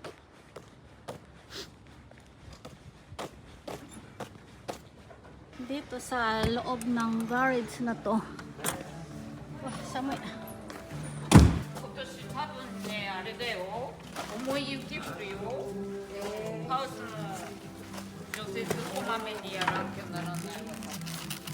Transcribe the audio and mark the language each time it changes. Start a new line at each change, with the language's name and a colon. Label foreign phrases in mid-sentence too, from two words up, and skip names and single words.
Filipino: Dito sa loob ng garage na to. Wah, samay.
Japanese: 今年多分ね、あれだよ。重い雪降るよ。ハウスの除雪こまめにやらなきゃならないわ。